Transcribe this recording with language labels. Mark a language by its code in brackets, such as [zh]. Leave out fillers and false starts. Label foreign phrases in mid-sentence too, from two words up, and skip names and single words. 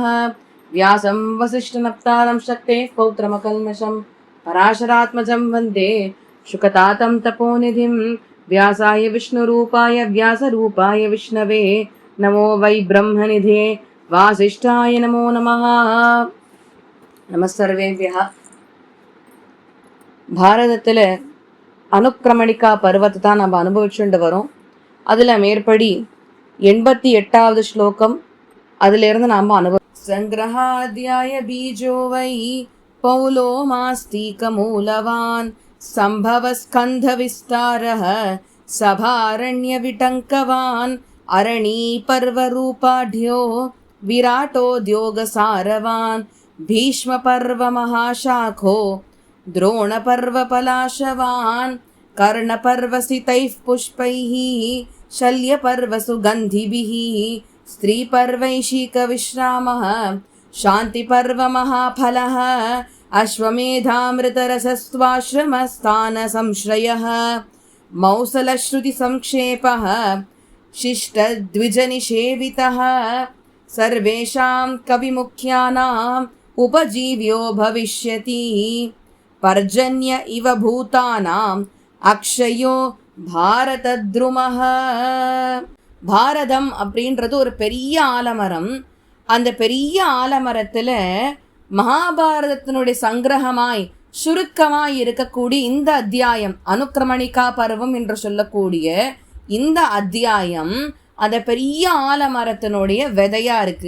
[sa] व्यासं वसिष्ठनप्तारं शक्तेः पौत्रमकल्मषं पराशरात्मजं वन्दे शुकतातं तपोनिधिं। व्यासाय विष्णुरूपाय व्यासरूपाय विष्णवे नमो वै ब्रह्मनिधे वासिष्ठाय नमो नमः। நமஸ்சர்வேபியः. [ta] பாரதத்தில் அனுக்கிரமணிகா பருவத்தை தான் நம்ம அனுபவிச்சுட்டு வரோம். அதில் மேற்படி 88வது ஸ்லோகம் அதிலிருந்து நாம் [sa] संग्रहाध्याय बीजो वै पौलो मास्तीक मूलवान् सम्भव स्कन्ध विस्तारः सभारण्य विटङ्कवान् अरणी पर्वरूपाढ्यो विराटोद्योगसारवान् भीष्म पर्व महाशाखो द्रोण पर्व पलाशवान् कर्ण पर्व सितैः पुष्पैः शल्य पर्व सुगन्धिभिः स्त्री पर्वैशिक विश्रामः शान्ति पर्व महाफलः अश्वमेधामृतरसस्त्वाश्रमस्थान संश्रयः मौसलश्रुति संक्षेपः शिष्टद्विजनिषेवितः सर्वेषां कविमुख्यानाम् उपजीव्यो भविष्यति पर्जन्य इव भूतानाम् अक्षयो பாரதத்ருமஹ. [ta] பாரதம் அப்படின்றது ஒரு பெரிய ஆலமரம். அந்த பெரிய ஆலமரத்தில் மகாபாரதத்தினுடைய சங்கிரகமாய் சுருக்கமாய் இருக்கக்கூடிய இந்த அத்தியாயம் அனுக்கிரமணிகா பருவம் என்று சொல்லக்கூடிய இந்த அத்தியாயம் அந்த பெரிய ஆலமரத்தினுடைய விதையா இருக்கு.